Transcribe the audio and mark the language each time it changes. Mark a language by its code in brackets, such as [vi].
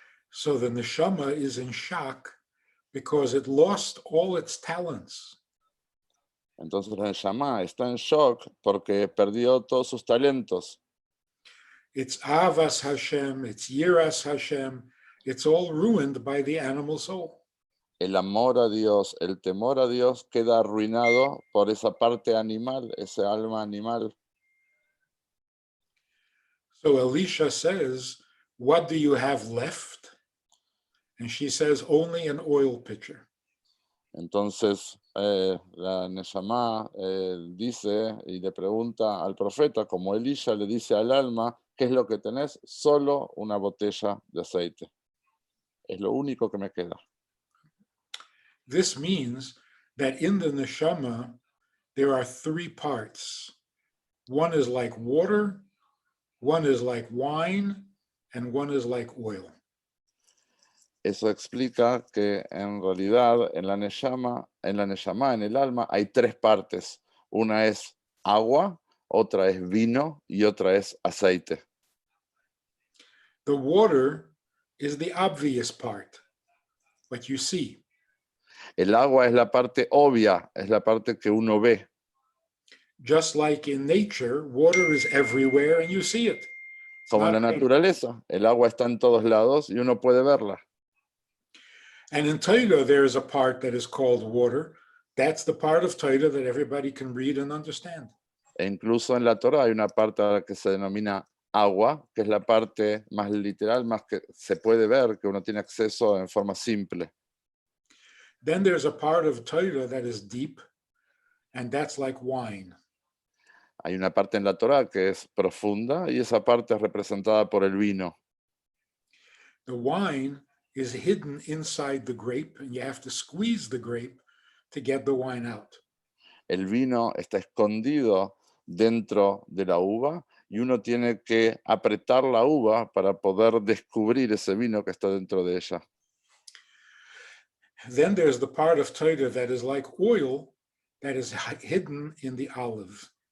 [en] So the neshama is in shock because it lost all its talents. [es] Entonces la Neshama está en shock porque perdió todos sus talentos. [en] It's avas Hashem, it's yiras Hashem. It's all ruined by the animal soul. [es] El amor a Dios, el temor a Dios queda arruinado por esa parte animal, ese alma animal. [en] So Elisha says, "What do you have left?" And she says, "Only an oil pitcher." [es] Entonces la Neshama dice y le pregunta al profeta, como Elisha le dice al alma, ¿qué es lo que tenés? Solo una botella de aceite. Es lo único que me queda. [en] This means that in the neshama, there are three parts. One is like water, one is like wine, and one is like oil. [es] Eso explica que en realidad en la Neshama, en el alma, hay tres partes. Una es agua, otra es vino y otra es aceite. [en] The water is the obvious part, what you see. [es] El agua es la parte obvia, es la parte que uno ve. [en] Just like in nature, water is everywhere and you see it. It's [es] Como en la [en] not- [es] naturaleza, el agua está en todos lados y uno puede verla. [en] And in Torah, there is a part that is called water. That's the part of Torah that everybody can read and understand. [es] E incluso en la Torah hay una parte que se denomina agua, que es la parte más literal, más que se puede ver, que uno tiene acceso en forma simple. [en] Then there's a part of Torah that is deep, and that's like wine. [es] Hay una parte en la Torah que es profunda y esa parte es representada por el vino. [en] The wine is hidden inside the grape, and you have to squeeze the grape to get the wine out. [es] El vino está escondido dentro de la uva y uno tiene que apretar la uva para poder descubrir ese vino que está dentro de ella. [en] Then there's the part of Torah that is like oil that is hidden in the olive.